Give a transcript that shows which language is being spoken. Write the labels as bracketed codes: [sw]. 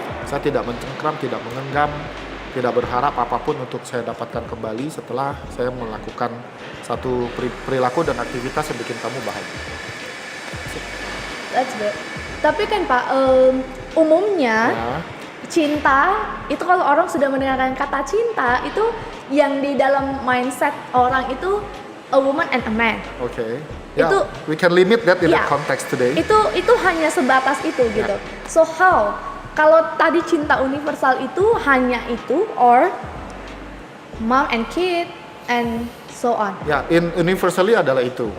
[id] Saya tidak mencengkram, tidak mengenggam, tidak berharap apapun untuk saya dapatkan kembali setelah saya melakukan satu perilaku dan aktivitas yang bikin kamu bahagia. [en] That's good. [id] Tapi kan Pak, umumnya cinta itu kalau orang sudah mendengarkan kata cinta itu yang di dalam mindset orang itu [en] a woman and a man. Okay. Yeah, we can limit that in the context today. [id] Itu hanya sebatas itu gitu. [en] So how? [id] Kalau tadi cinta universal itu hanya itu [en] or mom and kid and so on. [id] Ya, universally adalah itu.